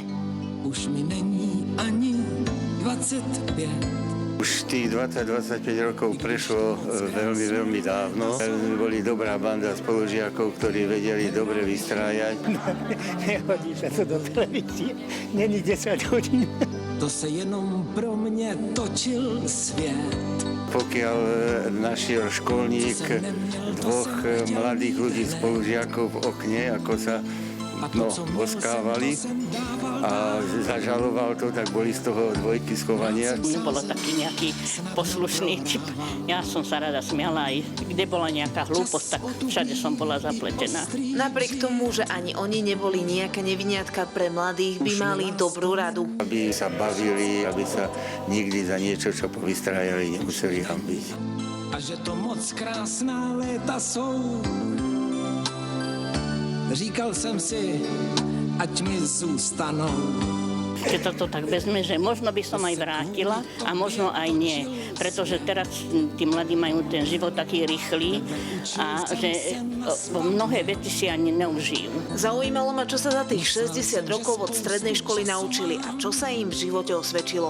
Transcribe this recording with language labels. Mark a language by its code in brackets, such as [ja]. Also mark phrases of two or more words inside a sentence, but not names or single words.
[cs] Už mi není ani 25. [sk] Už tých 20-25 rokov prešlo veľmi, veľmi dávno. Boli dobrá banda spolužiakov, ktorí vedeli dobre vystrájať. Nehodí sa to do televízie. [cs] Není 10 hodín. To se jenom pro mě točil svět. [sk] Pokiaľ našiel školník dvoch mladých ľudí spolužiakov v okne, ako sa boskávali a zažaloval to, tak boli z toho dvojky schovania. Nebolo taký nejaký poslušný typ. Ja som sa rada smiala aj kde bola nejaká hlúposť, tak všade som bola zapletená. Napriek tomu, že ani oni neboli nejaká neviniatka, pre mladých by mali dobrú radu. Aby sa bavili, aby sa nikdy za niečo, čo povystrájali, nemuseli hanbiť. [cs] A že to moc krásná léta jsou. Říkal jsem si, ať mi zůstanou. [sk] Keď toto tak vezme, že možno by som aj vrátila a možno aj nie. Pretože teraz tí mladí majú ten život taký rýchly a že mnohé veci si ani neužijú. Zaujímalo ma, čo sa za tých 60 rokov od strednej školy naučili a čo sa im v živote osvedčilo.